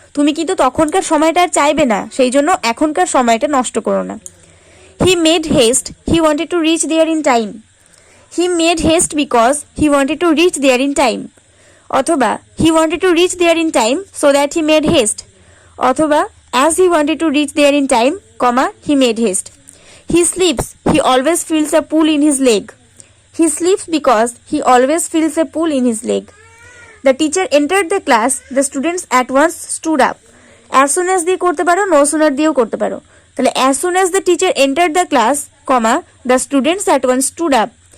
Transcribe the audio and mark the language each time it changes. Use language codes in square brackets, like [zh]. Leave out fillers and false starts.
[bn] তুমি কিন্তু তখনকার সময়টা আর চাইবে না, সেই জন্য এখনকার সময়টা নষ্ট করো না। [en] He made haste. He wanted to reach there in time. He made haste because he wanted to reach there in time. অথবা he wanted to reach there in time so that he made haste. অথবা as he wanted to reach there in time, he made haste. He sleeps. He always feels a pull in his leg. He sleeps because he always feels a pull in his leg. The teacher entered the class. The students at once stood up. [bn] As soon as দিয়ে করতে পারো, no sooner দিয়েও করতে পারো। [en] তাহলে as soon as the teacher entered the class, the students at once stood up.